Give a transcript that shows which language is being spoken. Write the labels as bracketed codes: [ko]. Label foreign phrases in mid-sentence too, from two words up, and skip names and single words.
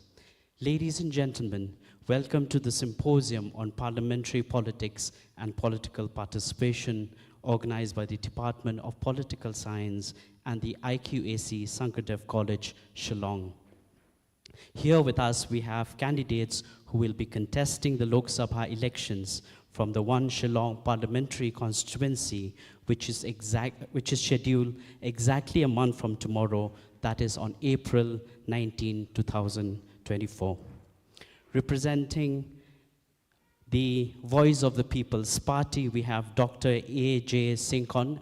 [en] Ladies and gentlemen, welcome to the Symposium on Parliamentary Politics and Political Participation, organized by the Department of Political Science and the IQAC Sankardev College, Shillong. Here with us, we have candidates who will be contesting the Lok Sabha elections from the one Shillong parliamentary constituency, which is scheduled exactly a month from tomorrow, that is on April 19, 2024. Representing the Voice of the People's Party, we have Dr. A.J. Sinkon.